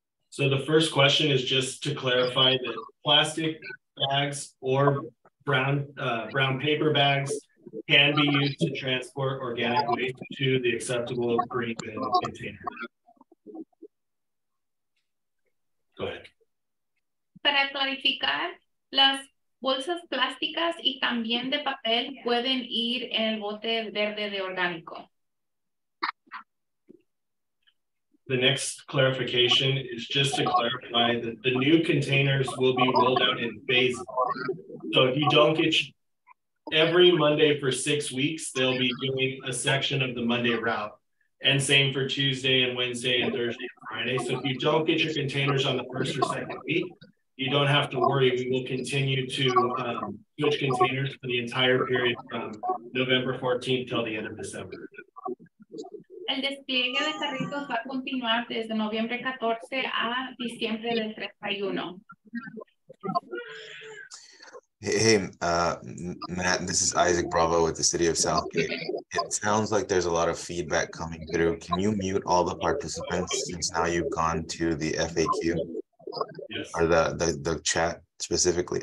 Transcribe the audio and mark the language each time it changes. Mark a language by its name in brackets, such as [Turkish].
[English] So the first question is just to clarify that plastic bags or brown paper bags can be used to transport organic waste to the acceptable green bin container. Go ahead. [Spanish] Para clarificar, las bolsas plásticas y también de papel pueden ir en el bote verde de orgánico. [English] The next clarification is just to clarify that the new containers will be rolled out in phases. So if you don't get every Monday for 6 weeks, they'll be doing a section of the Monday route. And same for Tuesday and Wednesday and Thursday and Friday. So if you don't get your containers on the first or second week, you don't have to worry. We will continue to switch containers for the entire period from November 14th till the end of December. [Spanish] El despliegue de carritos va a continuar desde noviembre 14 a diciembre del 31. [English] Hey, Matt, this is Isaac Bravo with the City of Southgate. It sounds like there's a lot of feedback coming through. Can you mute all the participants since now you've gone to the FAQ? Yes. Or the chat specifically?